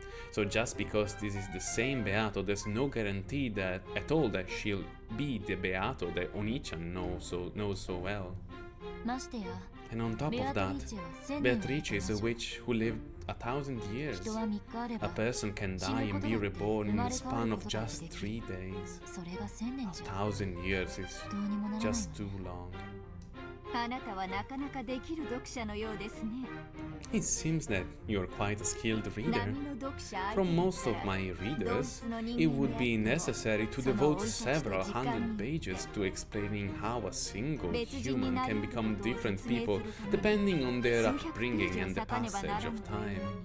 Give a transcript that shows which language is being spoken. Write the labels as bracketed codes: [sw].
[en] So just because this is the same Beato, there's no guarantee that at all that she'll be the Beato that Onichan knows so well. [ja] ましてや [en] And on top of that, Beatrice is a witch who lived 1,000 years. A person can die and be reborn in the span of just 3 days. 1,000 years is just too long. [ja] あなたはなかなかできる読者のようですね。 [en] It seems that you're quite a skilled reader. From most of my readers, it would be necessary to devote several hundred pages to explaining how a single human can become different people depending on their upbringing and the passage of time.